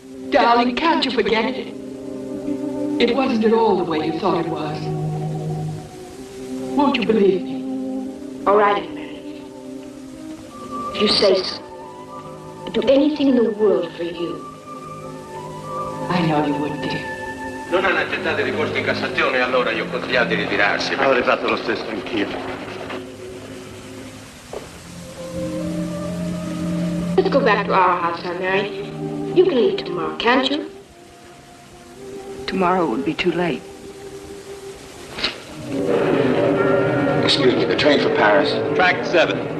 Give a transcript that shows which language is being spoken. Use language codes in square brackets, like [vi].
[en] Darling, can't you forget it? It wasn't at all the way you thought it was. Won't you believe me? All right, Mary. If you say so. I'd do anything in the world for you. I know you would, dear. [it] Non hanno accettato il ricorso in Cassazione, allora io ho consigliato di ritirarsi. Avrei fatto lo stesso anch'io. [en] Let's go back to our house, huh, Mary? You can leave tomorrow, can't you? Tomorrow would be too late. Excuse me, the train for Paris. Track 7.